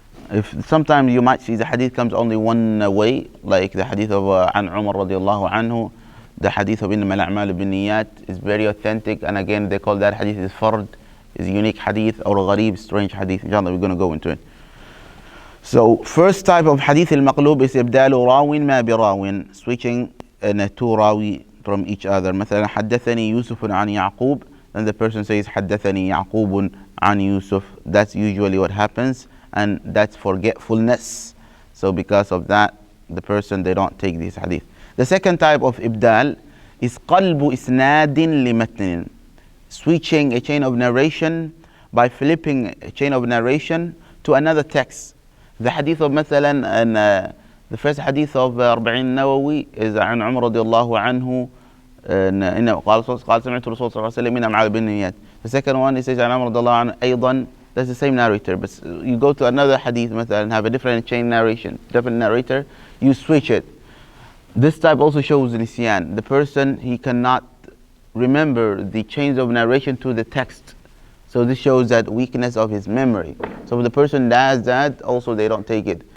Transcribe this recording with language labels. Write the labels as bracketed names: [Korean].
[English] If sometimes you might see the hadith comes only one way, like the hadith of An Umar radiallahu anhu, the hadith of إنما الأعمال بالنيات is very authentic, and again they call that hadith is fard, is unique hadith, or gharib, strange hadith. Inshallah we're going to go into it. So first type of hadith al-maqlub is [Arabic] ibdalu rawin ma bi rawin, [English] switching two rawi from each other. [Arabic] مثلا حدثني يوسف عن يعقوب, [English] then the person says [Arabic] حدثني يعقوب عن يوسف. [English] That's usually what happens, and that's forgetfulness. So because of that, the person, they don't take this hadith. The second type of ibdal is [Arabic] قلب إسناد لمتن, [English] switching a chain of narration by flipping a chain of narration to another text. The hadith of [Arabic] مثلا, [English] and the first hadith of [Arabic] أربعين النووي is عن عمر رضي الله عنه إنه قال سمعت الرسول صلى الله عليه وسلم إنما الأعمال بالنيات. [English] The second one is [Arabic] عن عمر رضي الله عنه أيضا. [English] That's the same narrator, but you go to another hadith مثلا, have a different chain narration, different narrator, you switch it. This type also shows nisyan. The person, he cannot remember the chains of narration to the text. So this shows that weakness of his memory. So if the person does that, also they don't take it.